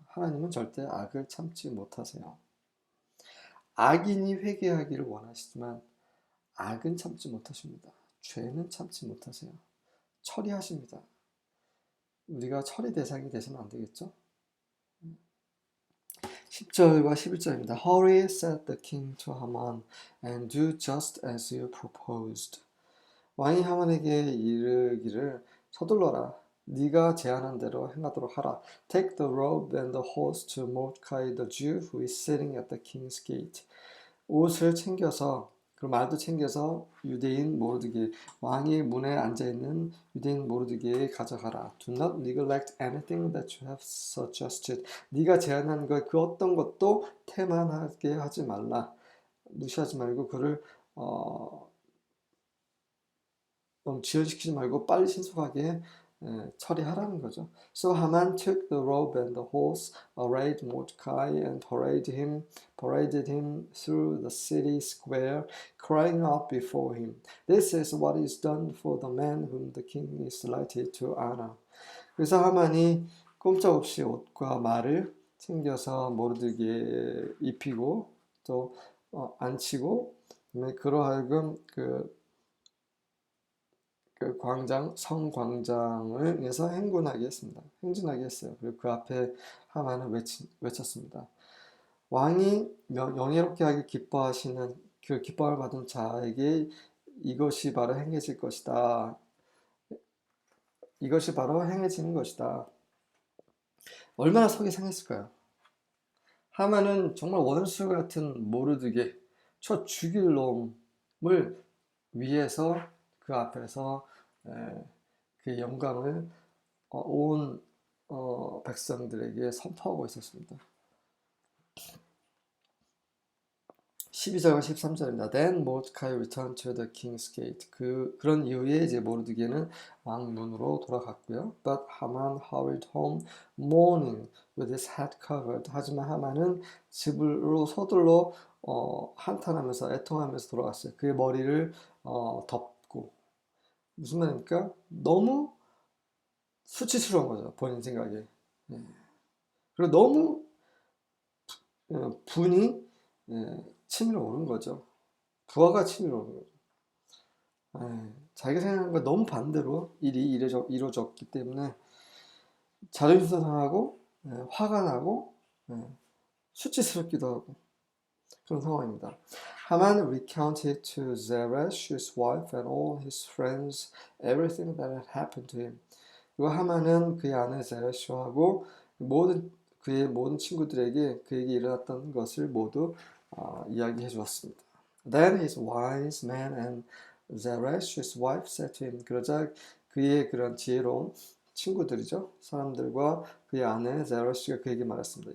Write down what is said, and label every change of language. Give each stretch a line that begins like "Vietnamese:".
Korean: 하나님은 절대 악을 참지 못하세요. 악인이 회개하기를 원하시지만 악은 참지 못하십니다. 죄는 참지 못하세요. 처리하십니다. 우리가 처리 대상이 되서는 안 되겠죠? 10절과 11절입니다.
English: Hurry, said the king to Haman, and do just as you proposed.
Korean: 왕이 하만에게 이르기를 서둘러라. 네가 제안한 대로 행하도록 하라.
English: Take the robe and the horse to Mordecai the Jew who is sitting at the king's gate.
Korean: 옷을 챙겨서 그 말도 챙겨서 유대인 모르드게 왕이 문에 앉아 있는 유대인 모르드게에 가져가라.
English: Do not neglect anything that you have suggested.
Korean: 네가 제안한 것 그 어떤 것도 태만하게 하지 말라. 무시하지 말고 그를 너무 지연시키지 말고 빨리 신속하게 처리하라는 거죠.
English: So Haman took the robe and the horse, arrayed Mordecai, and paraded him through the city square, crying out before him, "This is what is done for the man whom the king is delighted to honor."
Korean: 그래서 하만이 꼼짝없이 옷과 말을 챙겨서 모르드게 입히고 또 앉히고 그로 하여금 그 성광장을 위해서 행군하게 했습니다. 행진하게 했어요. 그리고 그 앞에 하만은 외쳤습니다. 왕이 영예롭게 하기 기뻐하시는 그 기뻐를 받은 자에게 이것이 바로 행해질 것이다. 이것이 바로 행해지는 것이다. 얼마나 속이 상했을까요? 하만은 정말 원수 같은 모르드게 저 죽일 놈을 위해서 그 앞에서 그 영광을 온 백성들에게 선포하고 있었습니다. 12절과 13절입니다.
English: Then Mordecai returned to the king's gate.
Korean: 그런 이후에 이제 모르드게는 왕문으로 돌아갔고요.
English: But Haman hurried home mourning with his head covered.
Korean: 하지만 하만은 집으로 서둘러 한탄하면서 애통하면서 돌아갔어요. 그의 머리를 덮고. 무슨 말입니까? 너무 수치스러운 거죠. 본인 생각에. 그리고 너무 분이 치밀어 오른 거죠. 부하가 치밀어 오른 거죠. 자기가 생각한 거 너무 반대로 일이 이루어졌기 때문에 자존심도 상하고 화가 나고 수치스럽기도 하고 그런 상황입니다.
English: Haman recounted to Zeresh, his wife, and all his friends everything that had happened to him.
Korean: 그리고 하만은 그의 아내 제레시하고 그의 모든 친구들에게 그에게 일어났던 것을 모두 이야기해 주었습니다.
English: Then his wise men and Zeresh, his wife, said to him.
Korean: 그러자 그의 그런 지혜로운 친구들이죠. 사람들과 그의 아내 제레시가 그에게 말했습니다.